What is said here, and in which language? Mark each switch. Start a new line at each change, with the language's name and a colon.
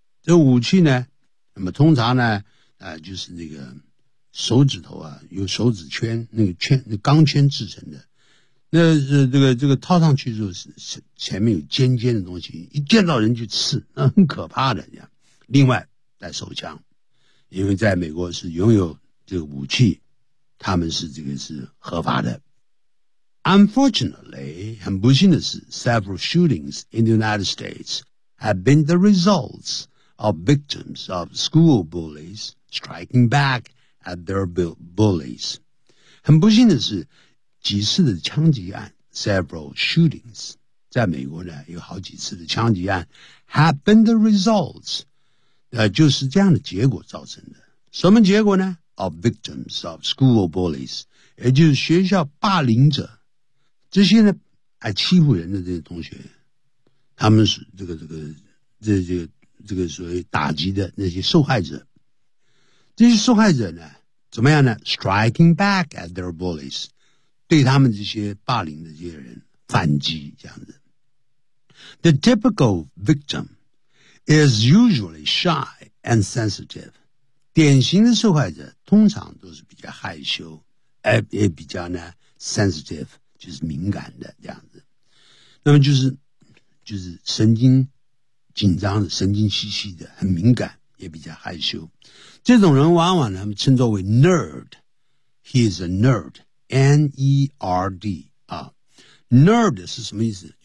Chinese: 这武器呢，那么通常呢，就是那个手指头啊，有手指圈，那个圈，那钢圈制成的。那是这个套上去之后，前面有尖尖的东西，一见到人就刺，那很可怕的。另外带手枪。因为在美国是拥有这个武器，他们是这个是合法的。
English: Unfortunately, 很不幸的是 several shootings in the United States have been the results of victims of school bullies striking back at their bullies.
Chinese: 很不幸的是几次的枪击案 several shootings, 在美国呢有好几次的枪击案 have been the results, 就是这样的结果造成的。什么结果呢 of victims of school bullies, 也就是学校霸凌者。这些呢爱欺负人的这些同学，他们是这个所谓打击的那些受害者。这些受害者呢怎么样呢 ? striking back at their bullies, 对他们这些霸凌的这些人反击这样子。
English: The typical victim is usually shy and sensitive.
Chinese: 典型的受害者通常都是比较害羞也比较呢 sensitive,就是敏感的这样子，那么就是神经紧张的，神经兮兮的，很敏感，也比较害羞。这种人往往他们称作为 nerd， he is a nerd， N-E-R-D 啊， nerd 是什么意思？